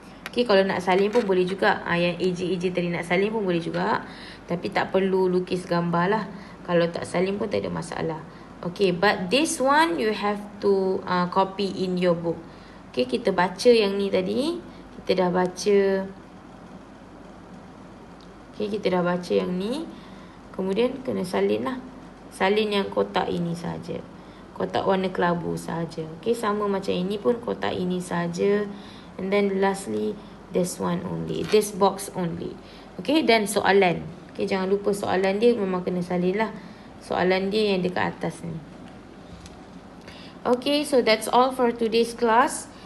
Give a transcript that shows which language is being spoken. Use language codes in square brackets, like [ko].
[ms] Okay, kalau nak salin pun boleh juga. Yang AJ tadi nak salin pun boleh juga. Tapi tak perlu lukis gambar lah. Kalau tak salin pun tak ada masalah. [en] Okay, but this one you have to copy in your book. [ms] Okay, kita baca yang ni tadi. Kita dah baca. Okay, kita dah baca yang ni. Kemudian kena salin lah. Salin yang kotak ini saja. Kotak warna kelabu saja. Okay, sama macam ini pun kotak ini saja. [en] And then lastly, this one only. This box only. [ms] Okay, dan soalan. Okay, jangan lupa soalan dia memang kena salin lah. Soalan dia yang dekat atas ni. [en] Okay, so that's all for today's class.